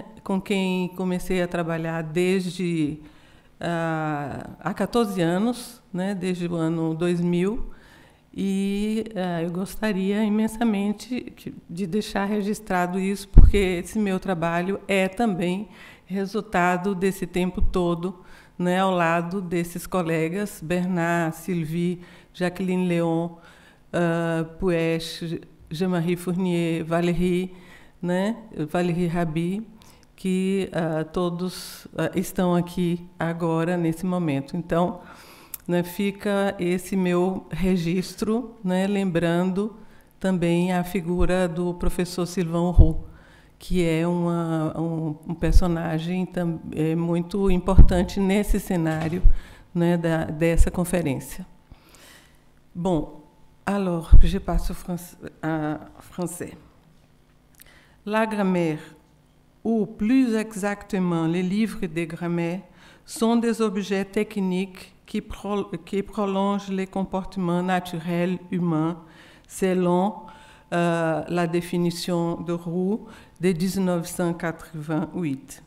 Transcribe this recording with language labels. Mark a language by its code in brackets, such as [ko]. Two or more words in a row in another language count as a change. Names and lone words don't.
[pt] Com quem comecei a trabalhar desde há 14 anos, né? Desde o ano 2000, e eu gostaria imensamente de deixar registrado isso, porque esse meu trabalho é também resultado desse tempo todo, né, ao lado desses colegas, Bernard, Sylvie, Jacqueline Leon, Puech, Jean-Marie Fournier, Valérie, né, Valérie Rabi, que todos estão aqui agora, nesse momento. Então, né, fica esse meu registro, né, lembrando também a figura do professor Sylvain Roux, que é um personagem muito importante nesse cenário, né, dessa conférence. [fr] Bon, alors, je passe à français. La grammaire, ou plus exactement les livres de grammaire, sont des objets techniques qui prolongent les comportements naturels humains selon la définition de Roux de 1988.